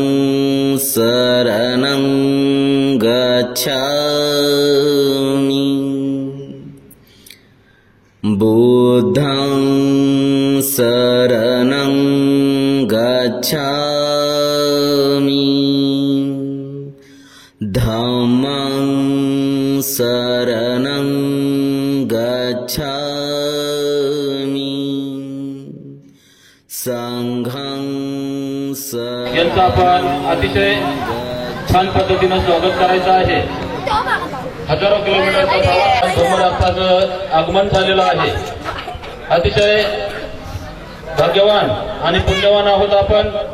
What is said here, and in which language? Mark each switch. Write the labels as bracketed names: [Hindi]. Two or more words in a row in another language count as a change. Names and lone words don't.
[Pali] शरणं गच्छामि बुद्धं शरणं गच्छामि धम्मं शरणं गच्छामि संघं [Marathi] यांचं आपण अतिशय छान पद्धतीने स्वागत करायचं आहे। हजारो किलोमीटरचा धम्मरथाचं आगमन झालेलं आहे। अतिशय भाग्यवान आणि पुण्यवान आहोत आपण।